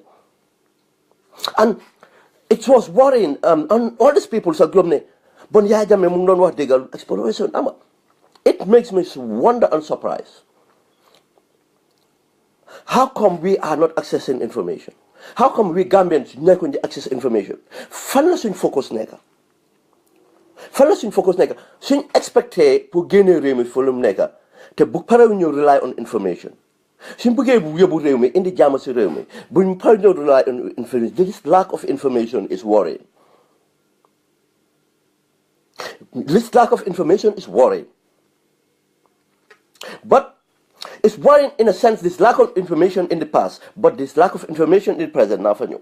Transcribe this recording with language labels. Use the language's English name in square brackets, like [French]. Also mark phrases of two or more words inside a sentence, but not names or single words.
[English] And it was worrying, and all these people say, exploration. It makes me wonder and surprise. How come we are not accessing information? How come we Gambians not going to access information? [Wolof] Fanna focus neka. Suñ expecté [French] pour gagner [Wolof] réew mi fulum neka te bu pare ñu [English] rely on information. [Wolof] Suñ bëggee yóbbu réew mi indi jàmm si réew mi buñ pare ñu [English] rely on information. This lack of information is worrying. This lack of information is worrying. But it's worrying in a sense, this lack of information in the past, but this lack of information in the present now for you.